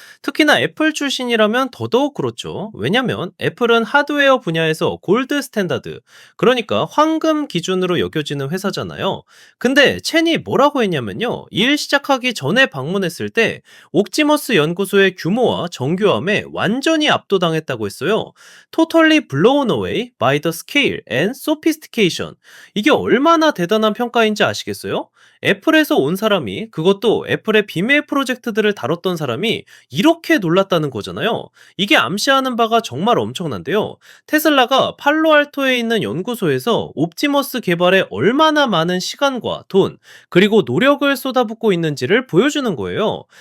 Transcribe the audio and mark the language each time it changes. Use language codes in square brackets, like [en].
[ko] 특히나 애플 출신이라면 더더욱 그렇죠. 왜냐면 애플은 하드웨어 분야에서 골드 스탠다드, 그러니까 황금 기준으로 여겨지는 회사잖아요. 근데 첸이 뭐라고 했냐면요. 일 시작하기 전에 방문했을 때 옥지머스 연구소의 규모와 정교함에 완전히 압도당했다고 했어요. [en] Totally blown away by the scale and sophistication. [ko] 이게 얼마나 대단한 평가인지 아시겠어요? 애플에서 온 사람이, 그것도 애플의 비밀 프로젝트들을 다뤘던 사람이 이렇게 놀랐다는 거잖아요. 이게 암시하는 바가 정말 엄청난데요. 테슬라가 팔로알토에 있는 연구소에서 옵티머스 개발에 얼마나 많은 시간과 돈, 그리고 노력을 쏟아붓고 있는지를 보여주는 거예요.